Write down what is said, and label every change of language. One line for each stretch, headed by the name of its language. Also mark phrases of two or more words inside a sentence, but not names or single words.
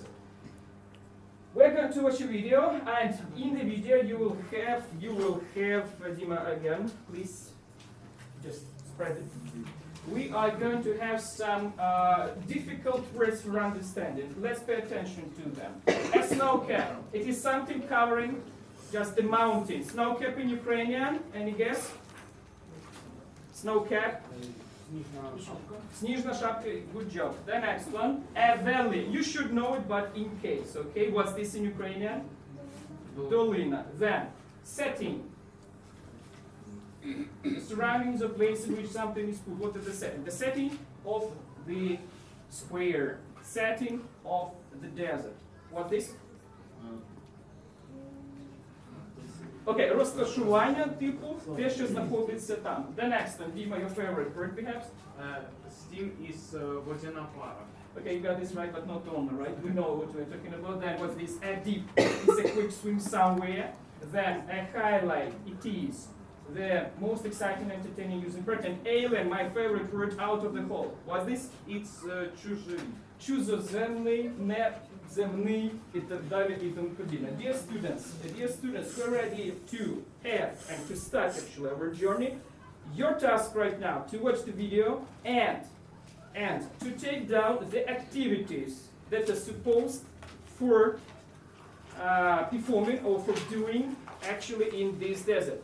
English: We're going to watch a video, and in the video you will have Dima again, please just spread it. We are going to have some difficult words for understanding. Let's pay attention to them. A snow cap. It is something covering just the mountains. Snow cap in Ukrainian, any guess? Snow cap.
Russian: Снежная шапка,
English: good job. The next one, a valley. You should know it, but in case, okay? What's this in Ukrainian? Dolina. Then, setting. The surroundings of place in which something is put. What is the setting? The setting of the square. Setting of the desert. What this?
Ukrainian: Okay, розташування типу, те, що знаходиться там.
English: The next one, Dima, your favorite word perhaps? Steam is
Ukrainian: водяна пара.
English: Okay, you got this right, but not only, right? We know what we're talking about. Then what's this? A dip. It's a quick swim somewhere. Then a highlight. It is the most exciting, entertaining, using part. And alien, my favorite word out of the whole. What's this? It's чужий.
Ukrainian: Чужоземний, неземний, і так далі, і тому подібне.
English: Dear students, we're ready to have and to start actually our journey. Your task right now to watch the video and to take down the activities that are supposed for performing or for doing actually in this desert.